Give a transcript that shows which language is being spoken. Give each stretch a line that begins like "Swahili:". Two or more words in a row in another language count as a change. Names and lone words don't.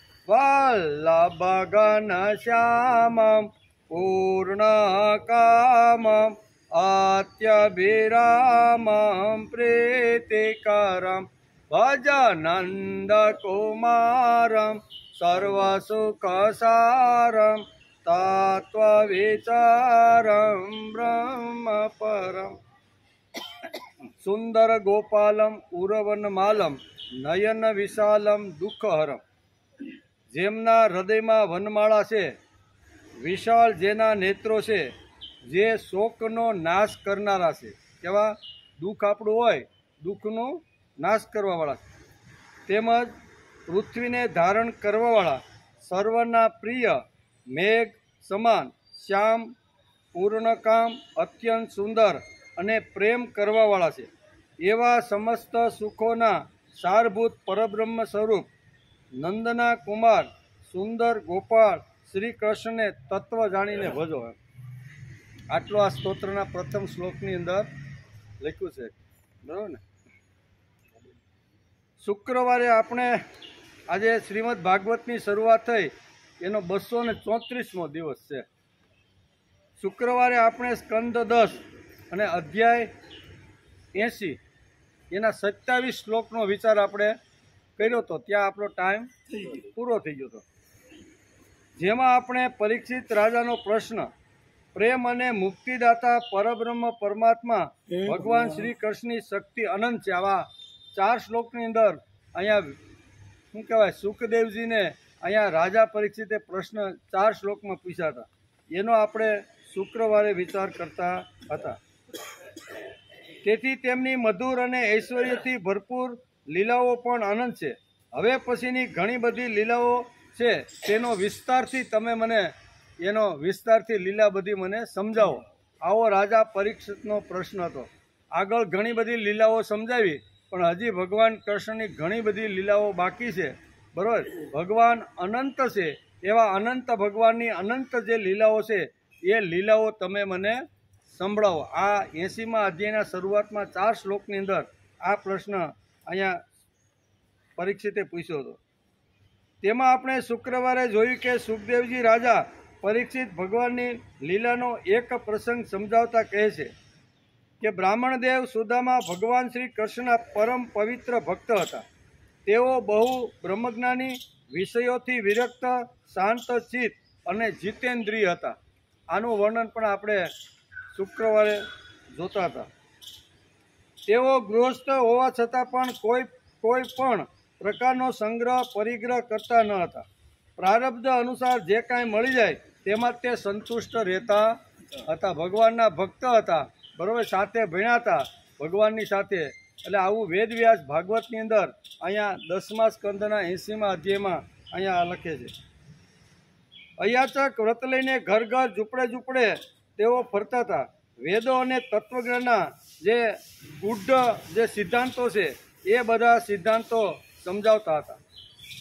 Sanskrit: वल्लभघनश्यामं पूर्णकामम् अत्यभिरामं प्रीतिकरं भजनन्दकुमारं सर्वसुखसारं तत्त्वविचारं ब्रह्मपरम्। सुंदर गोपालम उरवनमालम नयन विशालम दुःखहरम।
Gujarati: જેમના હૃદયમાં વનમાળા છે, વિશાળ જેના નેત્રો છે, જે શોકનો નાશ કરનારા છે। કેવા દુઃખ આપણું હોય દુઃખનો નાશ કરવાવાળા તેમજ પૃથ્વીને ધારણ કરવાવાળા સર્વના પ્રિય મેઘ સમાન શ્યામ પૂર્ણકામ અત્યંત સુંદર અને પ્રેમ કરવાવાળા છે। એવા સમસ્ત સુખોના સારભૂત પરબ્રહ્મ સ્વરૂપ નંદના કુમાર સુંદર ગોપાલ શ્રી કૃષ્ણ ને તત્વ જાણીને ભજો। આટલો આ સ્તોત્રના પ્રથમ શ્લોકની અંદર લખ્યું છે, બરાબર ને। શુક્રવારે આપણે આજે શ્રીમદ ભાગવતની શરૂઆત થઈ એનો 234મો દિવસ છે। શુક્રવારે આપણે સ્કંદ 10 અને અધ્યાય 80 એના 27 શ્લોકનો વિચાર આપણે કર્યો તો। ત્યાં આપણો ટાઇમ પૂરો થઈ ગયો તો, જેમાં આપણે પરીક્ષિત રાજાનો પ્રશ્ન પ્રેમ અને મુક્તિદાતા પરબ્રહ્મ પરમાત્મા ભગવાન શ્રી કૃષ્ણની શક્તિ અનંત છે। આવા 4 શ્લોકની અંદર અહીંયા શું કહેવાય સુખદેવજી ને અહીંયા રાજા પરીક્ષિતે પ્રશ્ન 4 શ્લોકમાં પૂછ્યા હતા। એનો આપણે શુક્રવારે વિચાર કરતા હતા। તેથી તેમની મધુર અને ઐશ્વર્યથી ભરપૂર લીલાઓ પણ અનંત છે। હવે પછીની ઘણી બધી લીલાઓ છે, તેનો વિસ્તારથી તમે મને એનો વિસ્તારથી લીલા બધી મને સમજાવો। આવો રાજા પરીક્ષિતનો પ્રશ્ન હતો. આગળ ઘણી બધી લીલાઓ સમજાવી પણ હજી ભગવાન કૃષ્ણની ઘણી બધી લીલાઓ બાકી છે, બરોબર। ભગવાન અનંત છે, એવા અનંત ભગવાનની અનંત જે લીલાઓ છે એ લીલાઓ તમે મને સંભળાવો। આ 80મા અધ્યાયના શરૂઆતમાં 4 શ્લોકની અંદર આ પ્રશ્ન અહીંયા પરીક્ષિતે પૂછ્યો હતો। તેમાં આપણે શુક્રવારે જોયું કે સુખદેવજી રાજા પરીક્ષિત ભગવાનની લીલાનો એક પ્રસંગ સમજાવતા કહે છે કે બ્રાહ્મણ દેવ સુદામા ભગવાન શ્રી કૃષ્ણના પરમ પવિત્ર ભક્ત હતા। તેઓ બહુ બ્રહ્મજ્ઞાની, વિષયોથી વિરક્ત, શાંત ચિત્ત અને જિતેન્દ્રિય હતા। આનું વર્ણન પણ આપણે શુક્રવારે જોતા હતા। તેઓ ગૃહસ્થ હોવા છતાં પણ કોઈ પણ પ્રકારનો સંગ્રહ પરિગ્રહ કરતા ન હતા। પ્રારબ્ધ અનુસાર જે કાંઈ મળી જાય તેમાં તે સંતુષ્ટ રહેતા હતા। ભગવાનના ભક્ત હતા, બરોબર, સાથે ભણ્યા હતા ભગવાનની સાથે। એટલે આવું વેદવ્યાસ ભાગવતની અંદર અહીંયા 10મા સ્કંદના 80મા અધ્યાયમાં અહીંયા લખે છે। અયાચક વ્રત લઈને ઘર ઘર ઝૂંપડે ઝૂંપડે તેઓ ફરતા હતા। વેદો અને તત્વજ્ઞાનના જે ગુઢ જે સિદ્ધાંતો છે એ બધા સિદ્ધાંતો સમજાવતા હતા।